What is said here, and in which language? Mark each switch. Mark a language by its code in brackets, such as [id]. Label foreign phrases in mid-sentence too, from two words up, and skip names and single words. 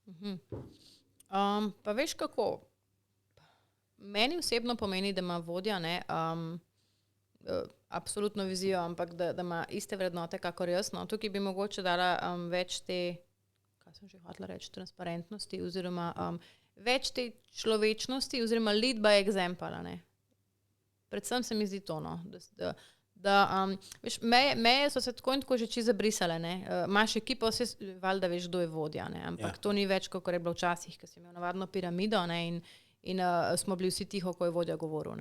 [sl] Pa veš kako, meni osebno pomeni, da ima vodja, absolutno vizijo, ampak da ima iste vrednote, kakor jaz. No, tukaj bi mogoče dala več te, kaj sem že hotela reči, transparentnosti oziroma več te človečnosti oziroma [en] lead by example. [sl] Predvsem se mi zdi to, no, veš, meje so se tako in tako že čisto zabrisale. Imaš ekipo, valjda veš, kdo je vodja, ampak to ni več, kakor je bilo včasih, ko si imel navadno piramido in smo bili vsi tiho, ko je vodja govoril.